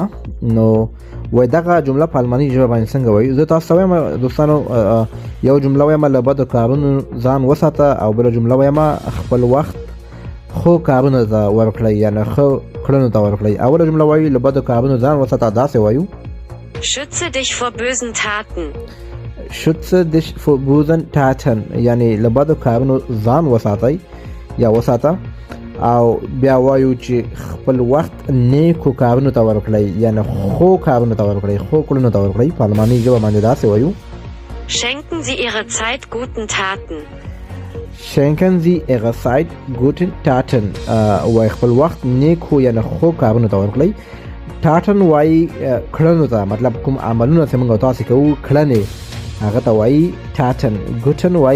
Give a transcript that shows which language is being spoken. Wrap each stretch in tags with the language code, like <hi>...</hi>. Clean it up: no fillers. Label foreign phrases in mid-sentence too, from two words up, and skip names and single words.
<ps>نو وای دغه جمله په الماني ژبه باندې څنګه وایي؟ زه تاسو ته وایم دوستانو، یو جمله وایم له بد کارونو ځان وساته، او بله جمله وایم خپل وخت خو کارونو ته ورکړئ، یعنې ښه کړنو ته ورکړئ. اوله جمله وایي له بدو کارونو ځان وساته، داسې وایو:</ps> <de>Schütze dich vor bösen Taten. Schütze dich vor bösen Taten،</de> <ps>یعنی له بدو کارونو ځان وساتئ یا وساته. او بیا وایو چې خپل وخت نیکو کارونو ته ورکړئ، یعنی ښو کارونو ته ورکړئ، ښو کړنو ته ورکړئ. په الماني ژبه باندې داسې وایو:</ps> <de>Schenken Sie Ihre Zeit guten Taten. Schenken Sie Ihre Zeit guten Taten.</de> <ps>وای خپل وخت نیکو یعنی ښو کارونو ته ورکړئ. ټاټن وایي کړنو ته، مطلب کوم عملونه چې موږ تاسو کوو کړنې، هغه ته وایي ټاټن. ګوټن وایي</ps>